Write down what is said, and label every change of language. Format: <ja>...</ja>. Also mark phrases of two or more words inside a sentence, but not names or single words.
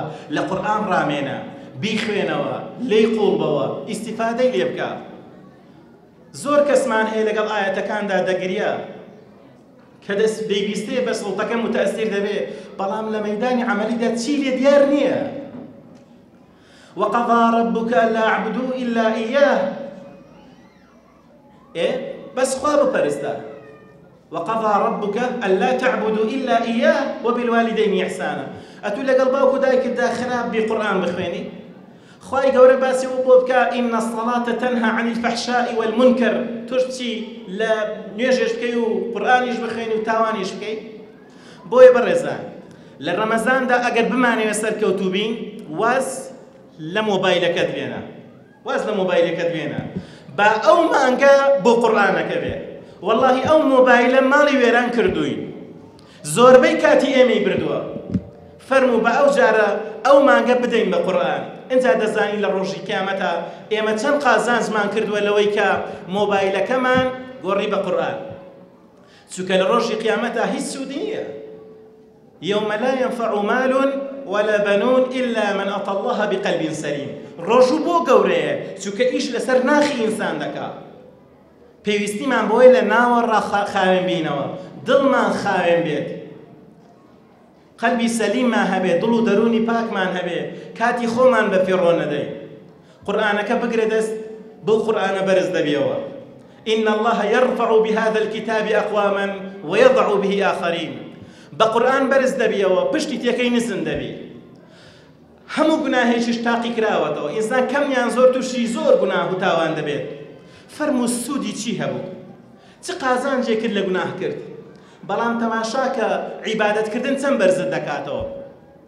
<ku>لە قورئان ڕامێنە، بیخوێنەوە، لێی قوڵبەوە، ئیستیفادەی لێ بکە. زۆر کەسمان هەیە لەگەڵ ئاەتەکاندا دەگریا کە دەست دەیبیستێ بە سڵتەکە متەئەسیر دەبێ، بەڵام لە مەیدانی عەمەلیدا چی لێ دیار نییە.</ku> <ar>وقضى ربك ألا يعبدوا إلا إياه.</ar> <ku>بس خوا بپەرستە.</ku> <ar>وقضى ربك ألا تعبدوا إلا إياه وبالوالدين إحسانا.</ar> <ku>ئەتوو لەگەڵ باوکو دایکتدا خراپ بی قورئان بخوێنی؟ خوای گەورە باسی و بۆ بکە</ku> <ar>ئین الصلاة تنهى عن الفحشاء والمنكر.</ar> <ku>تۆش بچی لە نوێژێش بکەی و قورئانیش بخوێنی و تاوانیش بکەی؟ بۆیە بەڕێزان، لە ڕەمەزاندا ئەگەر بمانەوێ سەرکەوتوو بین، واز لە مۆبایلەکەت بێنە، واز لە مۆبایلەکەت بێنە، با ئەو مانگە بۆ قورئانەکە بێ. وەڵڵاهی ئەو مۆبایلە ماڵی وێران کردووین، زۆربەی کاتی ئێمەی بردووە. فەرموو بە ئەو جارە ئەو مانگە بدەین بە قورئان. ئینجا دەزانی لە ڕۆژی قیامەتە ئێمە چەند قازانجمان کردووە لەوەی کە مۆبایلەکەمان گۆڕی بە قورئان. چونکە لە ڕۆژی قیامەتە هیچ سوودی نییە.</ku> <ar>يوم لا ينفع مال ولا بنون إلا من أتى الله بقلب سليم.</ar> <ku>ڕۆژوو بۆ گەورەیە، چونکە ئیش لەسەر ناخی ئینسان دەکا. پێویستیمان بۆیە لە ناوەڕا خاوێن بینەوە، دڵمان خاوێن بێت، قەلبی سەلیممان هەبێت، دڵ و دەرونی پاکمان هەبێت، کاتی خۆمان بە فێڕۆ نەدەی. قورئانەکە بگرێ دەست، بۆ قورئانە بەرز دەبیەوە.</ku> <ar>إن الله يرفع بهذا الكتاب أقواما ويضع به آخرين.</ar> <ku>بقرآن برز دەبیەوە، پشتی تێکەی نزم دەبی. هەموو گوناهێکیش تاقی کراوەتەوە، ئینسان کەمیان زۆر تووشی زۆر گوناه و تاوان دەبێت. فەرموو سوودی چی هەبوو؟ چ قازانجێ کرد لە گوناه کرد؟ بەڵام تەماشاکە عیبادەتکردن چەند بەرزت دەکاتەوە.</ku>